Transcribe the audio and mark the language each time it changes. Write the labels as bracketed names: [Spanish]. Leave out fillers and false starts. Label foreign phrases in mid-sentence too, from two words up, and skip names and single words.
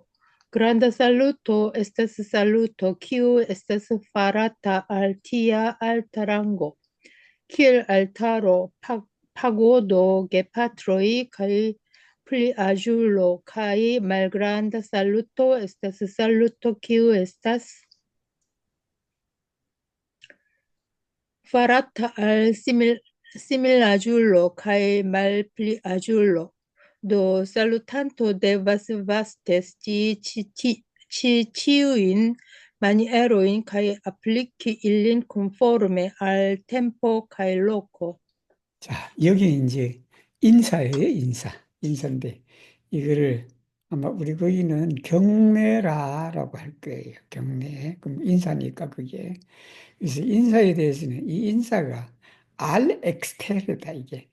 [Esperanto] Granda saluto estas saluto, kiu estas farata al tia alta rango, kiel altaro, pagodo, gepatroj, kai pliaĝulo, kai malgranda saluto estas saluto, kiu estas farata al similaĝulo kaj malpliaĝulo. Do salutanto devas vaste scii ĉiujn manierojn kaj apliki ilin konforme al tempo kaj loko. [Korean] 자, 여기 이제 인사예요, 인사. 인사인데, 이거를 아마 우리 거기는 경례라라고 할 거예요. 경례. 그럼 인사니까 그게. 그래서 인사에 대해서는 이 인사가 알 엑스테르다, 이게.